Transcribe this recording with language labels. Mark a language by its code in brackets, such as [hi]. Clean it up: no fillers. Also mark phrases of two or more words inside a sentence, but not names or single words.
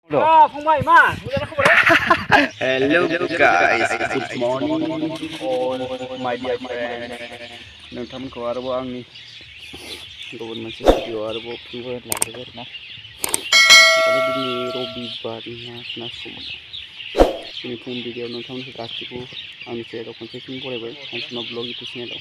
[brx] फंबाय मा [en] Hello guys, good morning all my dear friend. [brx] नोंथांमोनखौ आरोबाव आंनि गुबुन मोनसे भिडिअ आरोबाव फिनबो लाबोबाय आरोना। आरो दिनै रबिबारनि ना सम दिनै फुं भिडिअ नोंथांमोनखौ गासिबो आंनि चेनेलाव खनसे फिन बरायबाय सानसुमा [en] blog YouTube [brx] चेनेलाव।